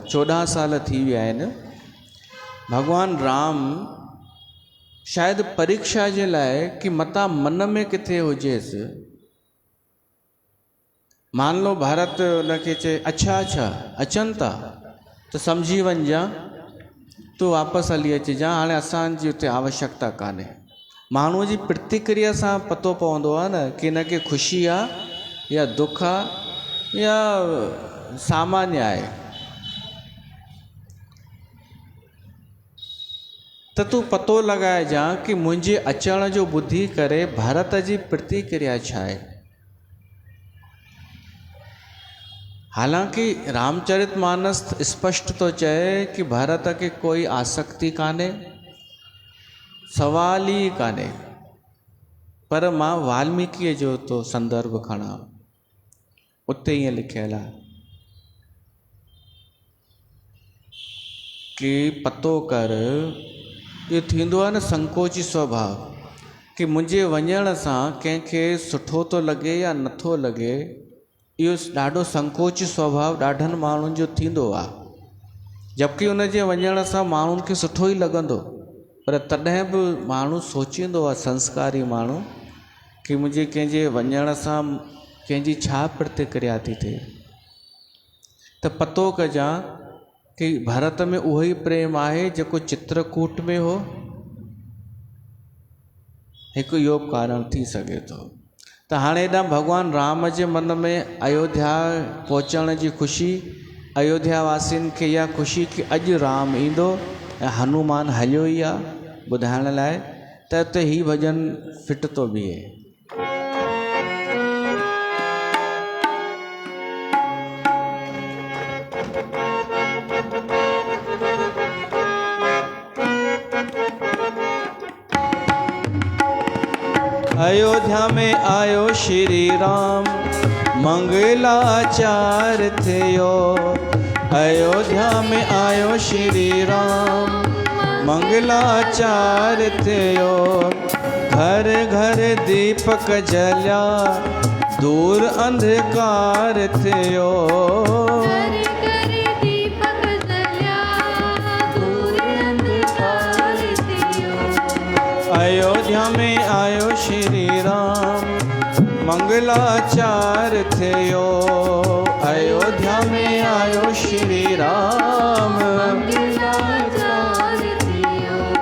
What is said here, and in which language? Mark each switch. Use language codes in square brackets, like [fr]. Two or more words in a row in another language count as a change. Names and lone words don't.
[sd] 14 साल थी विया आहिनि। भॻवान राम शायदि परीक्षा जे लाइ कि मता मन में किथे हुजेसि, [hi] मान लो [sd] भरत उनखे चए अच्छा अचनि था त सम्झी वञिजां, तूं वापसि हली अचिजांइ, हाणे असांजी हुते आवश्यकता कान्हे। माण्हूअ जी प्रतिक्रिया सां पतो पवंदो आहे न कि हिनखे ख़ुशी आहे या दुख आहे या सामान्य आहे। त तूं पतो लॻाइजांइ कि मुंहिंजे अचण जो ॿुधी करे भरत जी प्रतिक्रिया छा आहे। हालांकि रामचरितमानस स्पष्ट तो चए कि भरत के कोई आसक्ति कान्हे, सवाल ई कान्हे, पर मां वाल्मीकि जो तो संदर्भ खणा, उते ईअं लिखियलु आहे कि पतो कर, इहो थींदो आहे न संकोची स्वभाव, कि मुंहिंजे वञण सां कंहिंखे सुठो थो लॻे या नथो लॻे, इहो ॾाढो संकोची स्वभाव ॾाढनि माण्हुनि जो थींदो आहे। जबकि उन जे वञण सां माण्हुनि खे सुठो ई लॻंदो, पर तॾहिं बि माण्हू सोचींदो आहे, संस्कारी माण्हू, कि मुंहिंजे कंहिंजे वञण सां कंहिंजी छा प्रतिक्रिया थी थिए। त पतो कजां कि भरत में उहो ई प्रेम आहे जेको चित्रकूट में हो। हिकु इहो कारण थी सघे थो। त हाणे हेॾां भॻवान राम जे मन में अयोध्या पहुचण जी ख़ुशी, अयोध्या वासियुनि खे इहा ख़ुशी कि अॼु राम ईंदो ऐं हनुमान हलियो ई आहे ॿुधाइण लाइ, त उते ही भॼन फिट थो बीहे। अयोध्या में आयो श्री राम, मंगलाचार थियो। अयोध्या में आयो श्री राम, मंगलाचार थियो। घर घर दीपक जलिया, दूर अंधकार थियो। अयोध्या में आयो श्री राम, मंगलाचार थियो। अयोध्या में आयो श्री राम, मंगलाचार थियो।